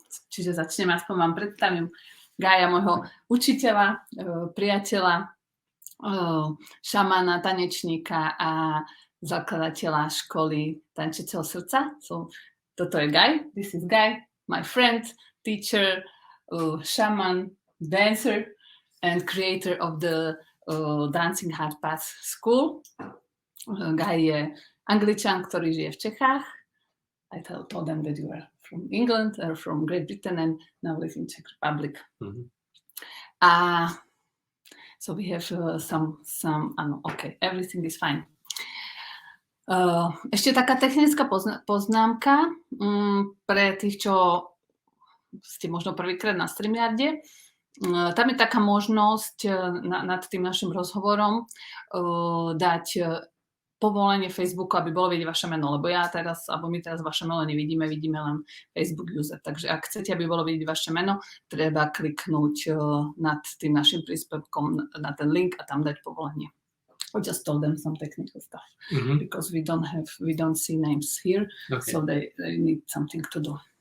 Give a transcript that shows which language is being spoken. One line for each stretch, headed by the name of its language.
Slovak: Čiže začnem, aspoň vám predstavím Gaja, môjho učiteľa, priateľa, šamana, tanečníka a zakladateľa školy tančeceho srdca. So, toto je Guy,
English: this is Guy, my friend, teacher, shaman, dancer and creator of the Dancing Heart Path School.
Slovak: Guy je Angličan, ktorý žije v Čechách.
English: I told them that you were from England or from Great Britain and now live in Czech Republic. Mm-hmm. So we have some okay, everything is fine.
Slovak: Ešte taká technická poznámka pre tých, čo ste možno prvýkrát na StreamYarde. Tam je taká možnosť nad tým našim rozhovorom dať povolenie Facebooku, aby bolo vidieť vaše meno, lebo my teraz vaše meno nevidíme, vidíme len Facebook user. Takže ak chcete, aby bolo vidieť vaše meno, treba kliknúť nad tým našim príspevkom na ten link a tam dať povolenie.
English: I just told them some technical stuff because we don't see names here, okay. So they need something to do.